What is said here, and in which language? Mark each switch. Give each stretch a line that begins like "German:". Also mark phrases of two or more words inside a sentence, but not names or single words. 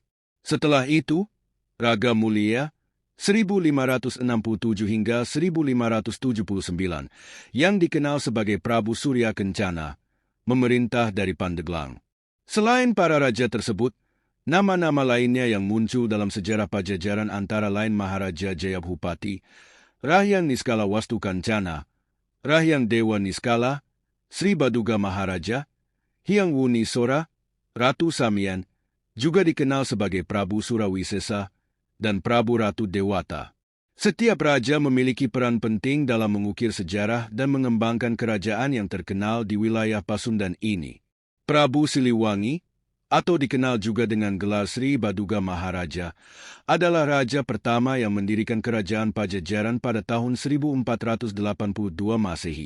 Indonesian: Setelah itu, Raga Mulia 1567 hingga 1579, yang dikenal sebagai Prabu Surya Kencana, memerintah dari Pandeglang. Selain para raja tersebut, nama-nama lainnya yang muncul dalam sejarah Pajajaran antara lain Maharaja Jayabhupati, Rahyang Niskala Wastu Kancana, Rahyang Dewa Niskala, Sri Baduga Maharaja, Hyang Wuni Sora, Ratu Samian, juga dikenal sebagai Prabu Surawisesa, dan Prabu Ratu Dewata. Setiap raja memiliki peran penting dalam mengukir sejarah dan mengembangkan kerajaan yang terkenal di wilayah Pasundan ini. Prabu Siliwangi, atau dikenal juga dengan gelar Sri Baduga Maharaja, adalah raja pertama yang mendirikan kerajaan Pajajaran pada tahun 1482 Masehi.